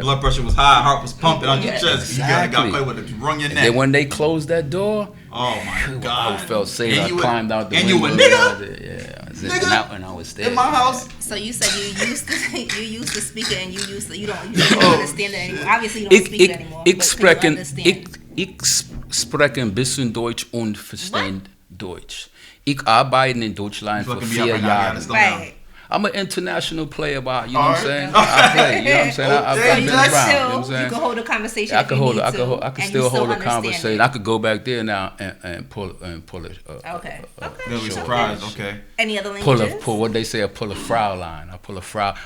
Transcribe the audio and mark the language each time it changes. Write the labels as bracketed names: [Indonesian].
[English] Blood pressure was high, heart was pumping on your chest. Exactly. You got to play with it, run your neck. And then when they closed that door, oh my God, I felt safe. I climbed out the window. And you a nigga? Yeah. Nigga? And I was there. In my house. So you said you used to speak it, and you don't understand it anymore. Obviously you don't speak it anymore. [German] Ich spreche ein bisschen Deutsch und verstehe Deutsch. Ich arbeite in Deutschland für 4 Jahre. [English] Right. I'm an international player, what I'm saying? I play, you know what I'm saying? I've been around, you know what I'm saying? You can hold a conversation. I can still hold a conversation. I could go back there now and pull it. Okay. They'll be surprised. Okay. Any other languages? Pull what they say. I pull a Fraulein. I pull a Frau.